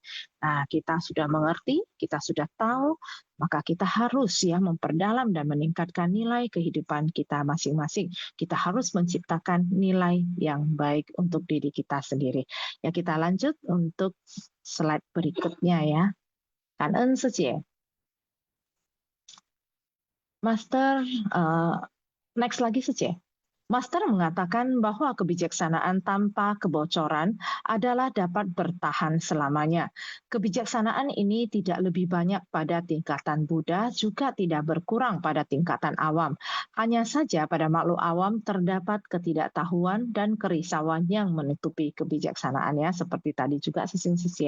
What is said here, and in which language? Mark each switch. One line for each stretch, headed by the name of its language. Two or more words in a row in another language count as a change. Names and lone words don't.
Indonesian: Nah, kita sudah mengerti, kita sudah tahu, maka kita harus ya memperdalam dan meningkatkan nilai kehidupan kita masing-masing. Kita harus menciptakan nilai yang baik untuk diri kita sendiri. Ya, kita lanjut untuk slide berikutnya ya.
Vietnamese: Cảm ơn sư chị.
Indonesian: Master, next lagi
Vietnamese: sư chị.
Indonesian: Master mengatakan bahwa kebijaksanaan tanpa kebocoran adalah dapat bertahan selamanya. Kebijaksanaan ini tidak lebih banyak pada tingkatan Buddha, juga tidak berkurang pada tingkatan awam. Hanya saja pada makhluk awam terdapat ketidaktahuan dan kerisauan yang menutupi kebijaksanaan ya, seperti tadi juga sisi-sisi ya.